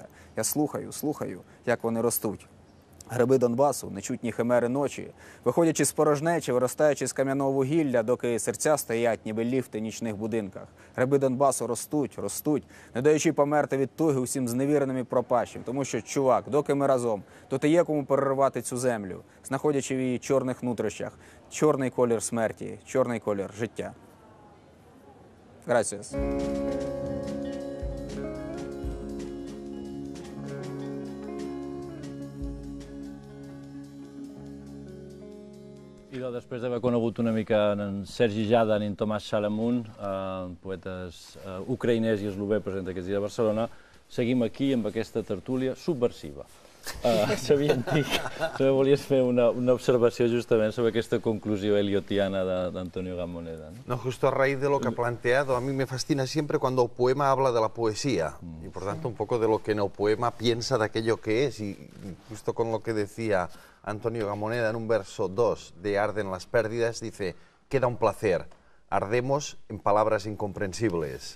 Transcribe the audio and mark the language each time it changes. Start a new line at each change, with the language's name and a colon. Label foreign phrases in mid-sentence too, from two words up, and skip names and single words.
Ukrainian: Я слухаю, як вони ростуть. Гриби Донбасу, нечутні химери ночі, виходячи з порожнечі, виростаючи з кам'яного вугілля, доки серця стоять, ніби ліфти в нічних будинках. Гриби Донбасу ростуть, не даючи померти від туги усім зневіреним і пропащим. Тому що, чувак, доки ми разом, то ти є кому переривати цю землю, знаходячи в її чорних нутрощах чорний колір смерті, чорний колір життя.
Spanish: Gracias.
Catalan: I després d'haver conegut una mica en Sergi Jadan i en Tomàs Salamun, poetes ucraïnès i eslovè presents aquests dies a Barcelona, seguim aquí amb aquesta tertúlia subversiva. Xavier Antich, volies fer una observació justament sobre aquesta conclusió eliotiana d'Antonio Gamoneda.
Spanish: No, justo a raíz de lo que ha planteado, a mí me fascina siempre cuando el poema habla de la poesía y por tanto un poco de lo que en el poema piensa de aquello que es, y justo con lo que decía Antonio Gamoneda en un verso 2 de Arden las pérdidas, dice: queda un placer, ardemos en palabras incomprensibles.